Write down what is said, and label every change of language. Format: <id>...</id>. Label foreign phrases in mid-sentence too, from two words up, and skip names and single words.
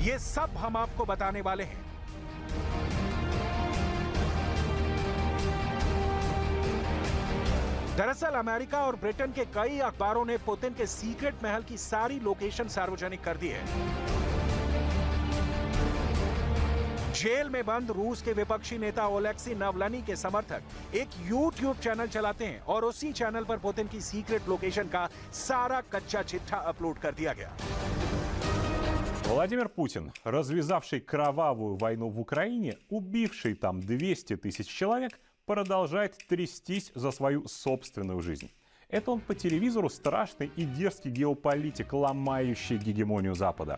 <hi>ये सब हम आपको बताने वाले हैं। दरअसल अमेरिका और ब्रिटेन के कई अखबारों ने पुतिन के सीक्रेट महल की सारी लोकेशन सार्वजनिक कर दी है। जेल में बंद रूस के विपक्षी नेता ओलेक्सी नावल्नी के समर्थक एक YouTube चैनल चलाते हैं और उसी चैनल पर पुतिन की</hi> <en>secret location</en> <hi>का सारा कच्चा चिट्ठा अपलोड कर दिया गया।</hi> <ru>Владимир Путин, развязавший кровавую войну в Украине, убивший там 200 тысяч человек, продолжает трястись за свою собственную жизнь. Это он по телевизору страшный и дерзкий геополитик, ломающий гегемонию Запада.</ru>